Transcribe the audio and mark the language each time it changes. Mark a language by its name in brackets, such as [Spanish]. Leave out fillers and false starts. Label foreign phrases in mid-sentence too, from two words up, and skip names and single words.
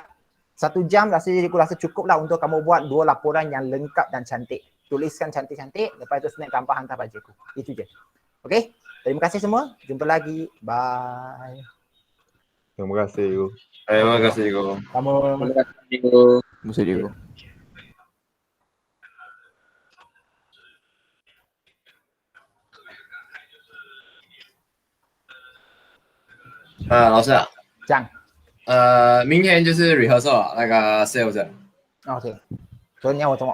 [Malay] 1 jam rasanya aku rasa cukup lah untuk kamu buat 2 laporan yang lengkap dan cantik. Tuliskan cantik-cantik, lepas itu snap gambar hantar pada cikgu. Itu je. Okey, terima kasih semua. Jumpa lagi. Bye. Terima kasih, Cikgu. Terima kasih, Cikgu. Kamu Terima kasih, cikgu. Mesti cikgu. [Chinese] 老师啊，这样明天就是 rehearsal 那个 sales ，OK。所以你要我怎么？